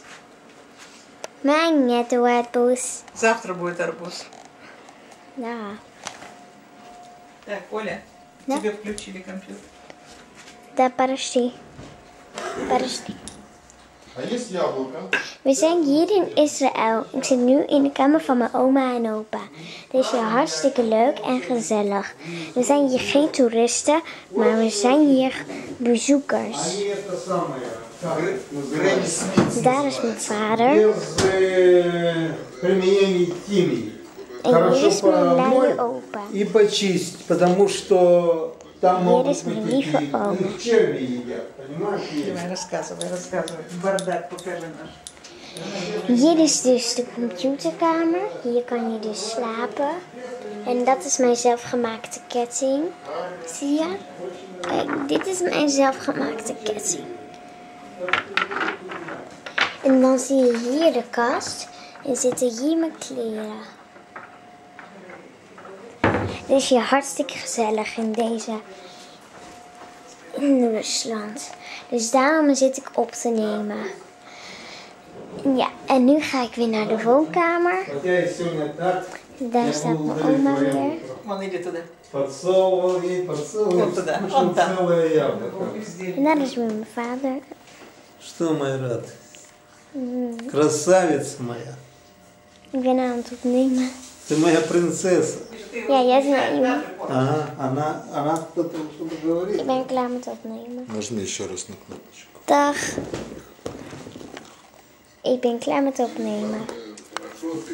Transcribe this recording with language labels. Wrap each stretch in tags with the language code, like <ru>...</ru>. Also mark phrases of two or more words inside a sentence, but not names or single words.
<ru>Mijn нету арбуз. Завтра будет арбуз. Да. Так, Оля, Да? тебе включили компьютер. Да, подожди. Подожди. А есть яблоко?</ru> <nl>We zijn hier in Israël. Ik zit nu in de kamer van mijn oma en opa. Het is hier hartstikke leuk en gezellig. We zijn hier geen toeristen, maar we zijn hier bezoekers. Daar is mijn vader. En hier is mijn luie opa.</nl> <ru>И почистить, потому что там могут Есть быть мини такие, фаоны. ну, черви едят, понимаешь? Давай, рассказывай, рассказывай. Бардак покажи наш.</ru> <nl>Hier is dus de computerkamer. Hier kan je dus slapen. En dat is mijn zelfgemaakte ketting. Zie je? Kijk, dit is mijn zelfgemaakte ketting. En dan zie je hier de kast. En zitten hier mijn kleren. Het is hier hartstikke gezellig in Rusland. Dus daarom zit ik op te nemen. Ja, en nu ga ik weer naar de woonkamer.</nl> <ru>Хотя сегодня так,</ru> <nl>Daar staat mijn oma weer.</nl> <ru>Вон, иди туда. подсовывал ей, Вот туда, кушал вон там. целое яблоко.</ru> <nl>En daar is mijn vader.</nl> <ru>Что, мой рад? Красавица моя.</ru> <nl>Ik ben aan het opnemen.</nl> <ru>Ты моя принцесса.</ru> <nl>Ja, jij is mijn iemand.</nl> <ru>Ага, она кто-то что-то говорит.</ru> <nl>Ik ben klaar met opnemen.</nl> <ru>Нажми еще раз на кнопочку.</ru> <nl>Dag. Ik ben klaar met opnemen.</nl>